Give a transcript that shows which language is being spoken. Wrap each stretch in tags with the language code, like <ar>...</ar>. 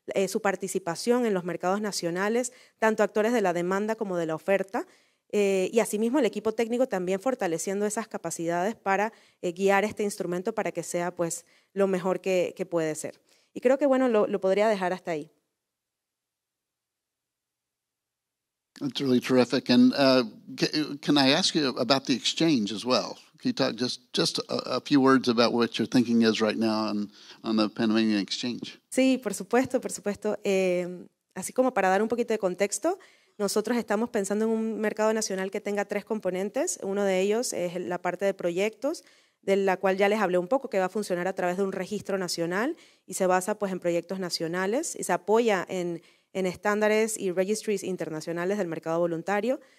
<es>su participación en los mercados nacionales, tanto actores de la demanda como de la oferta, y asimismo el equipo técnico también fortaleciendo esas capacidades para guiar este instrumento para que sea pues, lo mejor que puede ser. Y creo que bueno, lo podría dejar hasta ahí.</es> <en>That's really terrific. And can I ask you about the exchange as well? Can you talk just a few words about what your thinking is right now on the Panamanian exchange?</en> <es>Sí, por supuesto, por supuesto. Así como para dar un poquito de contexto, nosotros estamos pensando en un mercado nacional que tenga 3 componentes. Uno de ellos es la parte de proyectos, de la cual ya les hablé un poco, que va a funcionar a través de un registro nacional y se basa pues, en proyectos nacionales y se apoya en estándares y registries internacionales del mercado voluntario.</es>